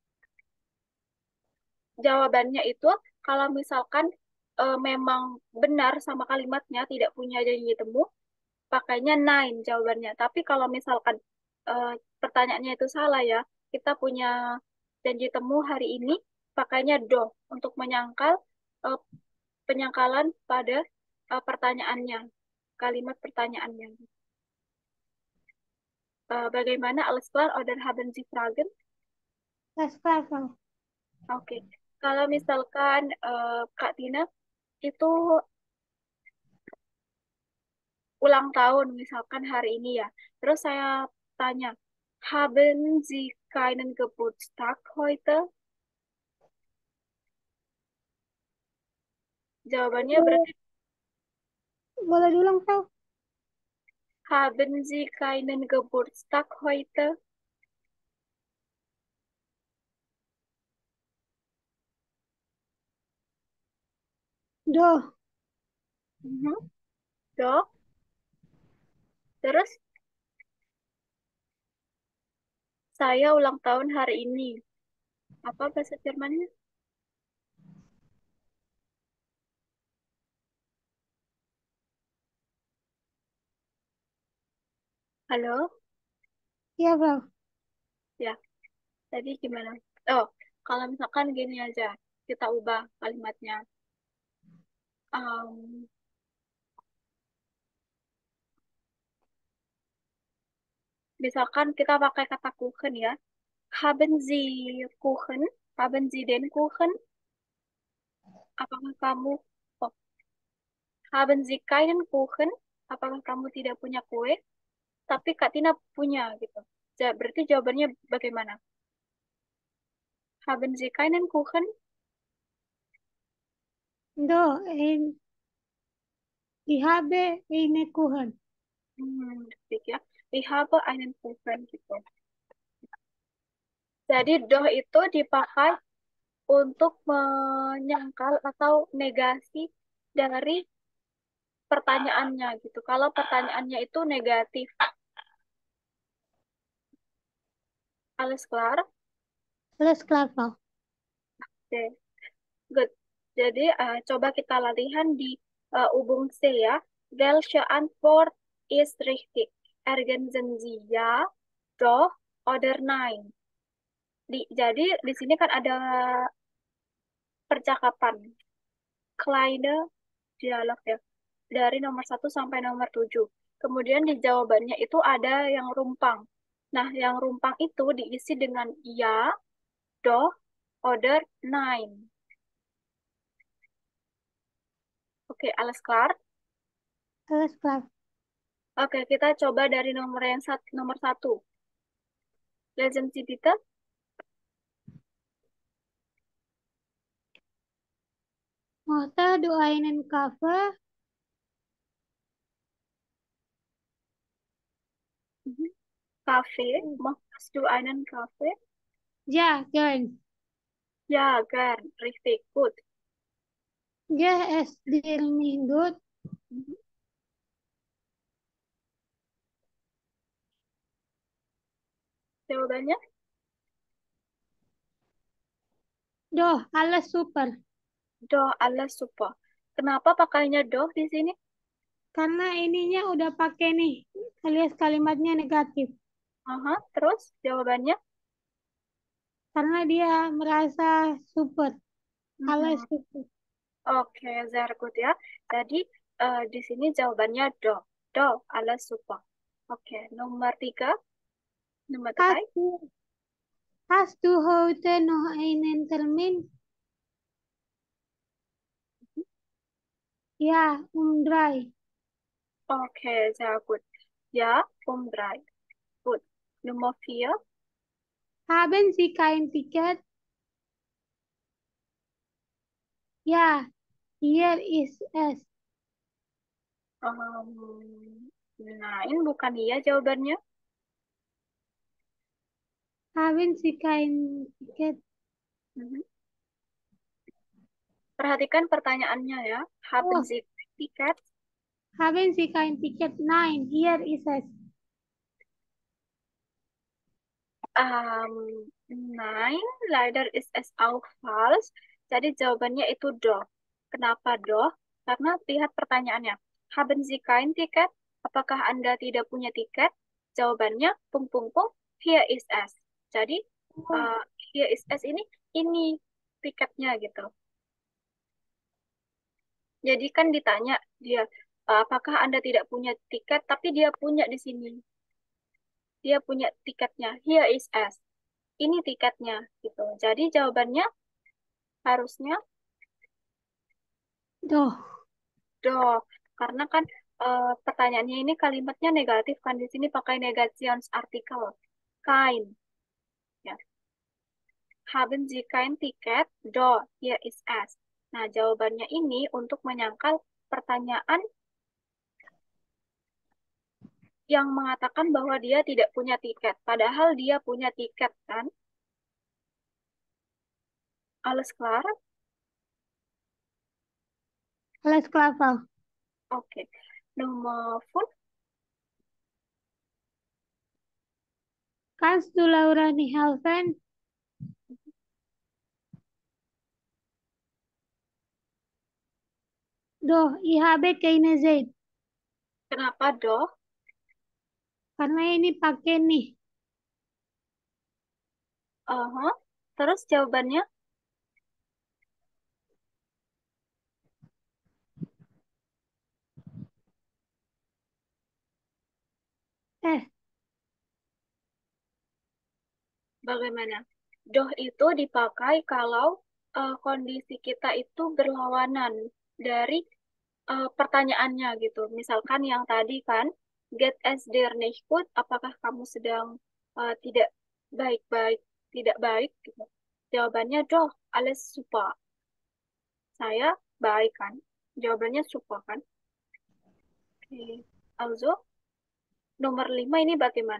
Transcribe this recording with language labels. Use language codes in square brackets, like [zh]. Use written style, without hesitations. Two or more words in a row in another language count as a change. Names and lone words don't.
[id] Jawabannya itu kalau misalkan memang benar sama kalimatnya tidak punya janji temu, pakainya nein jawabannya. Tapi kalau misalkan eh, pertanyaannya itu salah ya, kita punya janji temu hari ini, pakainya do untuk menyangkal eh, penyangkalan pada pertanyaannya, kalimat pertanyaannya. [de] Bagaimana alles klar oder haben Sie Fragen? Das klar, Frau. [id] Oke, kalau misalkan Kak Tina itu ulang tahun misalkan hari ini ya. Terus saya tanya, [de] haben Sie keinen Geburtstag heute? [id] Jawabannya berarti Boleh diulang, Frau? [de] haben Sie keinen Geburtstag heute? Doch. Mhm. Dok. [id] Terus saya ulang tahun hari ini. Apa bahasa Jermannya? Halo? Iya, Frau. Ya, tadi gimana? Oh, kalau misalkan gini aja, kita ubah kalimatnya. Em, Misalkan kita pakai kata Kuchen ya. [de] Haben Sie Kuchen? Haben Sie den Kuchen? [id] Apakah kamu, [de] oh, haben Sie keinen Kuchen? [id] Apakah kamu tidak punya kue? Tapi Kak Tina punya gitu. Berarti jawabannya bagaimana? [de] Haben Sie keinen Kuchen? Doch, ich habe eine Kuchen. Richtig ya. Ich habe einen Kuchen gitu. [id] Jadi doh itu dipakai untuk menyangkal atau negasi dari pertanyaannya gitu. Kalau pertanyaannya itu negatif. [de] Alles klar? Alles klar, Frau. [en] Oke, good. [id] Jadi coba kita latihan di Ubung C ya. [de] Welche Antwort ist richtig? Ergänzen Sie ja, doch, oder nein. [id] Jadi di sini kan ada percakapan. [de] Kleine dialog ya. [id] Dari nomor 1 sampai nomor 7. Kemudian di jawabannya itu ada yang rumpang. Nah, yang rumpang itu diisi dengan ya, [de] doch, oder, nein. Oke, alles klar? Alles klar. [id] Oke, kita coba dari nomor 1. [de] Lesen Sie bitte. Möchtest du einen Kaffee? Mhm. Kaffee. Möchtest du einen Kaffee? Ja, gern. Ja, gern. Richtig, gut. Ja, es dir nicht gut. [id] Mhm. Jawabannya? [de] Doch, alles super. Doch, alles super. [id] Kenapa pakainya doch di sini? Karena ininya udah pakai nih, alias kalimatnya negatif. Aha, terus jawabannya? Karena dia merasa super. [de] Alles Mhm. super. Oke, sehr gut ya. [id] Jadi di sini jawabannya do. [de] Do, alles super. [id] Oke, nomor 3. Nomor 3. [de] Hast du, hast du heute noch einen Termin? Ja, um 3. Oke, sehr gut. Ja, um 3. Gut. [id] Nomor 4. [de] Haben Sie kein Ticket? Ja, hier ist es. [id] Nine bukan iya jawabannya. [de] Haben Sie kein Ticket? Mhm. [id] Perhatikan pertanyaannya ya. [de] Haben Oh, Sie tiket? haben Sie kein Ticket? Nein, hier ist es. Nein, leider ist es auch falsch. [id] Jadi jawabannya itu doch. Kenapa doch? Karena lihat pertanyaannya. [de] Haben Sie kein Ticket? [id] Apakah Anda tidak punya tiket? Jawabannya pung pung pung. [de] Here is es. [id] Jadi Oh, uh, [de] here is es [id] ini tiketnya gitu. Jadi kan ditanya dia, apakah Anda tidak punya tiket? Tapi dia punya di sini. Dia punya tiketnya. [de] Here is es. [id] Ini tiketnya gitu. Jadi jawabannya harusnya [de] doch. doh. [id] Karena kan pertanyaannya ini kalimatnya negatif kan di sini pakai negationsartikel. [de] Kein. Ya. Haben Sie kein Ticket? Doch, hier ist es. [id] Nah, jawabannya ini untuk menyangkal pertanyaan yang mengatakan bahwa dia tidak punya tiket. Padahal dia punya tiket kan? [de] Alles klar? Alles klar, Frau. [id] Oke. Nomor 4. [de] Kannst du Laura nicht helfen? Doch, ich habe keine Zeit. [id] Kenapa doh? Karena ini pakai nih. Aha. Terus jawabannya Eh, bagaimana? Doh itu dipakai kalau kondisi kita itu berlawanan dari pertanyaannya gitu. Misalkan yang tadi kan, [de] get es dir nicht gut, [id] apakah kamu sedang tidak baik-baik, tidak baik gitu. Jawabannya doh, [de] alles super. [id] Saya baik kan. Jawabannya super kan. Oke. Also, nomor 5 ini bagaimana?